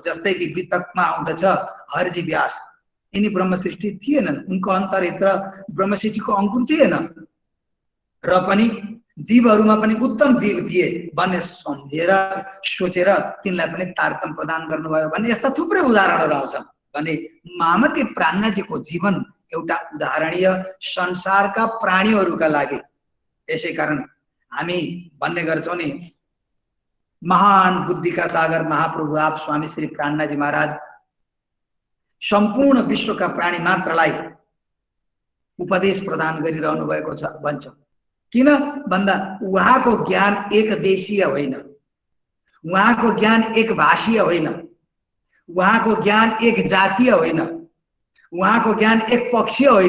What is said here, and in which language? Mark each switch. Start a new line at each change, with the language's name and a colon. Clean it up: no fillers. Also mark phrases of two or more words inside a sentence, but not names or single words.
Nepali: जस्तै कि वितकमा आउँदछ हरजी व्यास, यिनी ब्रह्म सृष्टि थिएनन्, उनको अन्तरभित्र ब्रह्म सृष्टिको अंकुर थिएन र पनि जीवहरूमा पनि उत्तम जीव थिए भन्ने सम्झेर सोचेर तिनलाई पनि तारतम्य प्रदान गर्नुभयो भन्ने यस्ता थुप्रै उदाहरणहरू आउँछन्। भने महामती प्राणनाथजीको जीवन एउटा उदाहरणीय संसारका प्राणीहरूका लागि यसै कारण हामी भन्ने गर्छौं नि, महान बुद्धिका सागर महाप्रभु आप स्वामी श्री प्राणनाथजी महाराज सम्पूर्ण विश्वका प्राणी मात्रलाई उपदेश प्रदान गरिरहनु भएको छ भन्छौं। किन भन्दा उहाँको ज्ञान एक देशीय होइन, उहाँको ज्ञान एक भाषीय होइन, उहाँको ज्ञान एक जातीय होइन, उहाँको ज्ञान एक पक्षीय होइन।